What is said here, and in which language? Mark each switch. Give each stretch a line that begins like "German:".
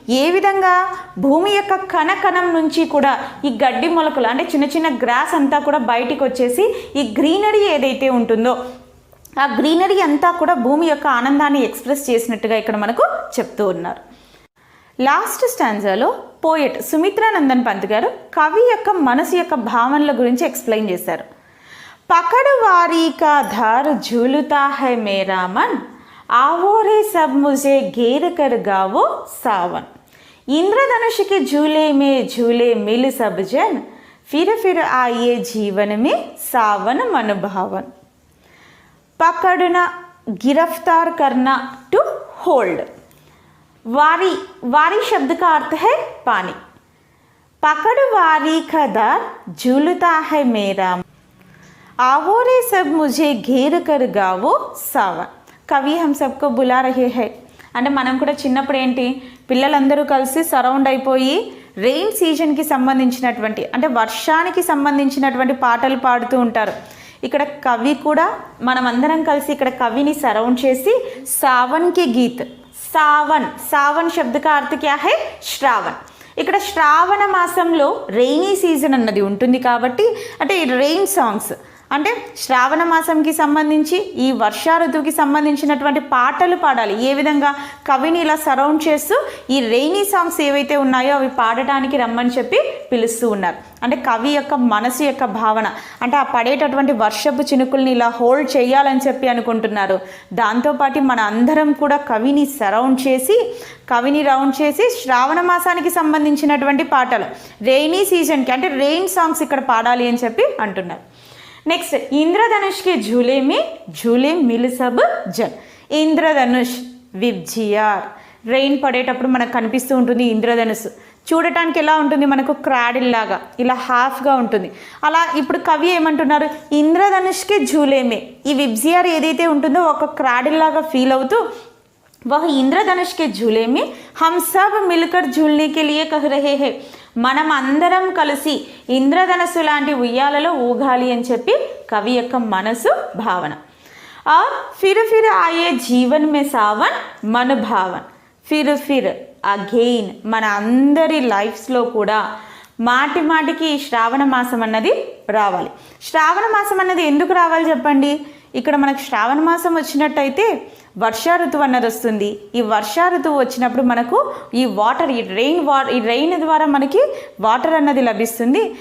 Telugu: ఏ విధంగా భూమి యొక్క కణకణం నుంచి కూడా ఈ గడ్డి మొలకలు అంటే చిన్న చిన్న గ్రాస్ అంతా కూడా బయటికి వచ్చేసి ఈ గ్రీనరీ ఏదైతే ఉంటుందో ఆ గ్రీనరీ అంతా కూడా భూమి యొక్క ఆనందాన్ని ఎక్స్ప్రెస్ చేసినట్టుగా ఇక్కడ మనకు చెప్తూ ఉన్నారు. లాస్ట్ స్టాంజాలో పోయెట్ సుమిత్రానందన్ పంత్ గారు కవి యొక్క మనసు యొక్క భావనల గురించి ఎక్స్ప్లెయిన్ చేశారు.
Hindi: పకడ్ వారీ కా ధార్ झूलता है मेरा मन, आओ रे सब मुझे घेर कर गावो सावन, इंद्रधनुष के झूले में झूले मिल सब जन, फिर आइए जीवन में सावन मन भावन. पकड़ना गिरफ्तार करना टू होल्ड. वारी, वारी शब्द का अर्थ है पानी. पकड़ वारी का दार झूलता है मेरा, आओ रे सब मुझे घेर कर गावो सावन.
Telugu: కవి
Hindi: హమ్ సబ్కో బులా రహే హై
Telugu: అంటే మనం కూడా చిన్నప్పుడు ఏంటి పిల్లలందరూ కలిసి సరౌండ్ అయిపోయి రెయిన్ సీజన్కి సంబంధించినటువంటి అంటే వర్షానికి సంబంధించినటువంటి పాటలు పాడుతూ ఉంటారు. ఇక్కడ కవి కూడా మనం అందరం కలిసి ఇక్కడ కవిని సరౌండ్ చేసి సావన్కి గీత్, సావన్
Hindi: సావన్ శబ్ద కా అర్థ క్యా హై
Telugu: శ్రావణ్. ఇక్కడ శ్రావణ మాసంలో రెయినీ సీజన్ అన్నది ఉంటుంది కాబట్టి అంటే ఈ రెయిన్ సాంగ్స్ అంటే శ్రావణ మాసంకి సంబంధించి ఈ వర్షా ఋతువుకి సంబంధించినటువంటి పాటలు పాడాలి. ఏ విధంగా కవిని ఇలా సరౌండ్ చేస్తూ ఈ రెయినీ సాంగ్స్ ఏవైతే ఉన్నాయో అవి పాడటానికి రమ్మని చెప్పి పిలుస్తూ ఉన్నారు. అంటే కవి యొక్క మనసు యొక్క భావన అంటే ఆ పడేటటువంటి వర్షపు చినుకుల్ని ఇలా హోల్డ్ చేయాలని చెప్పి అనుకుంటున్నారు. దాంతోపాటు మన అందరం కూడా కవిని రౌండ్ చేసి శ్రావణ మాసానికి సంబంధించినటువంటి పాటలు రెయినీ సీజన్కి అంటే రెయిన్ సాంగ్స్ ఇక్కడ పాడాలి అని చెప్పి అంటున్నారు.
Hindi: నెక్స్ట్ ఇంద్రధనుష్ కే झूले में झूले मिल सब जन.
Telugu: ఇంద్రధనుష్ విబ్జియార్ రెయిన్ పడేటప్పుడు మనకు కనిపిస్తూ ఉంటుంది ఇంద్రధనుసు. చూడటానికి ఎలా ఉంటుంది, మనకు క్రాడిల్ లాగా ఇలా హాఫ్గా ఉంటుంది. అలా ఇప్పుడు కవి ఏమంటున్నారు, ఇంద్రధనుష్కి झूले ఈ విబ్జియార్ ఏదైతే ఉంటుందో ఒక క్రాడిల్ లాగా ఫీల్ అవుతూ
Hindi: वह इंद्रधनुष के झूले में हम सब मिलकर झूलने के लिए कह रहे हैं.
Telugu: మనం అందరం కలిసి ఇంద్రధనస్సు లాంటి ఉయ్యాలలో ఊగాలి అని చెప్పి కవి యొక్క మనసు భావన.
Hindi: और फिर आए जीवन में सावन मन भावन.
Telugu: फिर అగైన్ మన అందరి లైఫ్స్లో కూడా మాటికి ఈ శ్రావణ మాసం అన్నది రావాలి. శ్రావణ మాసం అన్నది ఎందుకు రావాలి చెప్పండి. ఇక్కడ మనకు శ్రావణ మాసం వచ్చినట్టయితే వర్షా ఋతువు అన్నది వస్తుంది. ఈ వర్షా ఋతువు వచ్చినప్పుడు మనకు ఈ వాటర్, ఈ రెయిన్ ద్వారా మనకి వాటర్ అన్నది లభిస్తుంది.